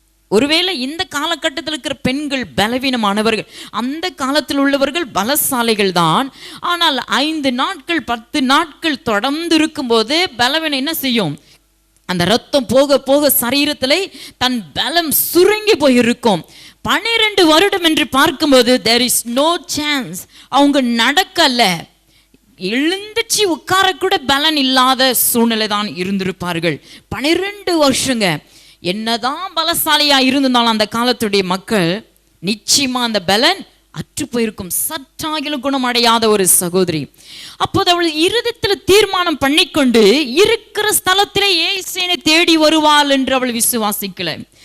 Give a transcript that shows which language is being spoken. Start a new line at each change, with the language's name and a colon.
Tamil: ஒருவேளை இந்த காலகட்டத்தில் இருக்கிற பெண்கள் பலவீனமானவர்கள், அந்த காலத்தில் உள்ளவர்கள் பலசாலிகள் தான். ஆனால் 5 நாட்கள் 10 நாட்கள் தொடர்ந்து இருக்கும்போது பலவீனம் என்ன செய்யும்? அந்த ரத்தம் போக போக சரீரத்திலே தன் பலம் சுருங்கி போயிருக்கும். 12 வருடம் என்று பார்க்கும்போது
English: there is no chance.
Tamil: அவங்க நடக்கல, எழுந்துச்சு உட்கார கூட பலன் இல்லாத சூழ்நிலை தான் இருந்திருப்பார்கள். 12 வருஷங்க. என்னதான் பலசாலியா இருந்தாலும் அந்த காலத்துடைய மக்கள் நிச்சயமா அந்த பலன் அற்று போயிருக்கும். சற்றாகிலும் குணமடையாத ஒரு சகோதரி. அப்போது அவள் இருதயத்தில் தீர்மானம் பண்ணிக்கொண்டு இருக்கிற ஸ்தலத்திலே இயேசுவை தேடி வருவாள் என்று அவள் விசுவாசிக்கல.